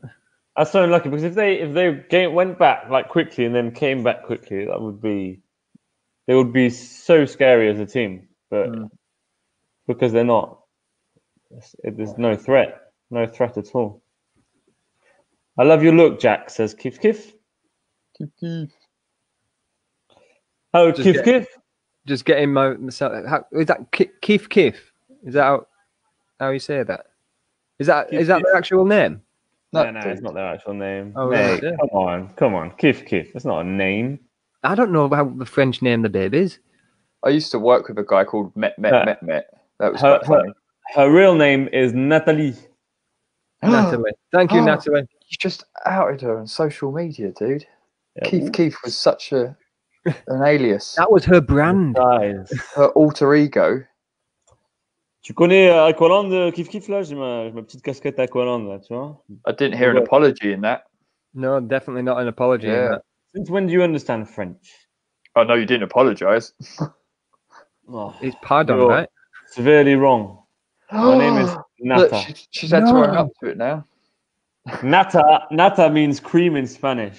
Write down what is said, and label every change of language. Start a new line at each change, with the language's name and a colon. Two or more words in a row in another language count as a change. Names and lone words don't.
English: that's so unlucky because if they went back like quickly and then came back quickly, they would be so scary as a team. But because they're not, there's no threat at all. I love your look, Jack says. Kif kif. Kif kif. Oh, kif kif. Just getting myself. Is that kif kif? Is that how you say that? Is that their actual name? No, it's not their actual name. Oh, Mate, yeah. come on, kif kif. That's not a name. I don't know how the French name the babies. I used to work with a guy called Met. That was quite funny. Her real name is Natalie. Natalie. Thank you, Natalie. You just outed her on social media, dude. Yeah. Keith was such an alias. That was her brand. Her alter ego.
French: Tu connais Aqualand, Kif Kif là? J'ai ma petite casquette Aqualand là, tu vois?
English: I didn't hear an apology in that. No, definitely not an apology in that. Since when do you understand French? Oh no, you didn't apologise. It's pardon, right? Severely wrong. My name is Nata. Look, she's had to own up to it now. Nata means cream in Spanish.